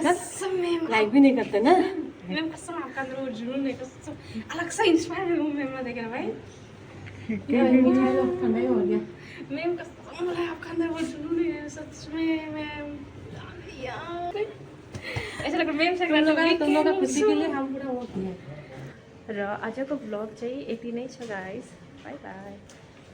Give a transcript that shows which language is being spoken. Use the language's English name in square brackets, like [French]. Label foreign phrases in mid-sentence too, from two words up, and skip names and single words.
[Hindi] कसम मैम, लाइक भी नहीं करते ना मैम। कसम आपका अंदर वो जुनून है, कसम अलग सा इंस्पायर हूँ मैम ना देख रहा भाई। मिठाई लो, ठंडा ही हो गया मैम। कसम बोला आपका अंदर वो जुनून है सच में मैम। ऐसा लग रहा मैम से तुम लोग का खुशी के लिए हम पूरा वो किए। [Nepali] र आजको भ्लग चाहिँ यति नै छ गाइस। बाई बाई।